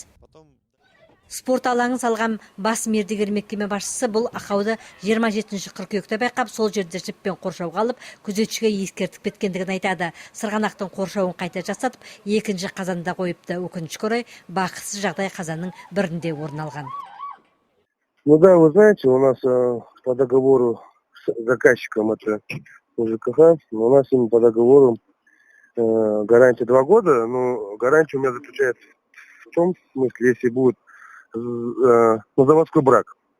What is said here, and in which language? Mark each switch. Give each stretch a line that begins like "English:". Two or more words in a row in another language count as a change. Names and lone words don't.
Kazakh: Спорт алаңын салған бас мердігер мекеме басшысы бұл ақауды 27 қыркүйекте байқап, сол жерде жіппен қоршауға алып, күзетшіге ескертіп кеткендігін айтады. Сырғанақтың қоршауын қайта жасатып, 2 қазанда қойыпты. Өкінішке орай, бақытсыз жағдай қазанның бірінде орын алған.
Russian: Ну да, вы знаете, у нас по договору с заказчиком это ЖКХ, у нас им по договору гарантия 2 года, но гарантия у меня заключается в том смысле, если будет заводской брак.